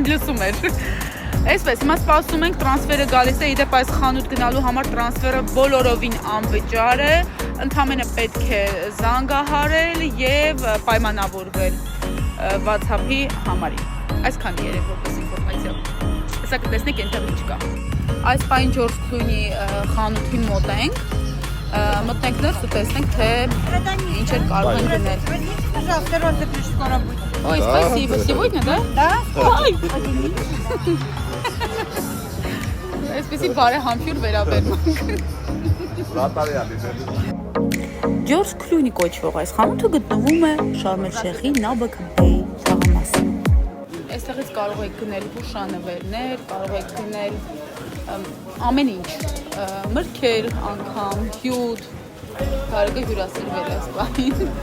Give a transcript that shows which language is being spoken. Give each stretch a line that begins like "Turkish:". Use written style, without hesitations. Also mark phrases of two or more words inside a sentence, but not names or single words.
Armenian: Լսում էր։ Այսպես, հիմա սպասում ենք, տրանսֆերը գալիս է, իդեպ այս խանութ գնալու համար տրանսֆերը բոլորովին անվճար է, ընդամենը պետք է զանգահարել եւ պայմանավորվել WhatsApp-ի համարին։ Այսքան երեք որպես ինֆորմացիա։ Հեսա կտեսնեք այնտեղ ինչ կա։ Այս պահին Ջորջ Քլույնի խանութի մոտ ենք, մտնենք ներս ու տեսնենք, թե ինչ էր կարող են գնել։
Russian: Ой, спасибо. Сегодня, да? Да. Ой.
Armenian: Այսպեսի բարեհամբույր վերաբերմունք։ Ջորջ Քլույնի կոչվող այս խանութը գտնվում է Շարմ էլ Շեյխի Նաբաք Բեյ թաղամասում։ Այստեղից կարող եք գնել հուշանվերներ, կարող եք գնել ամեն ինչ, մրգեր, անգամ, հյութ, կարող եք հյուրասիրվել այս պահին,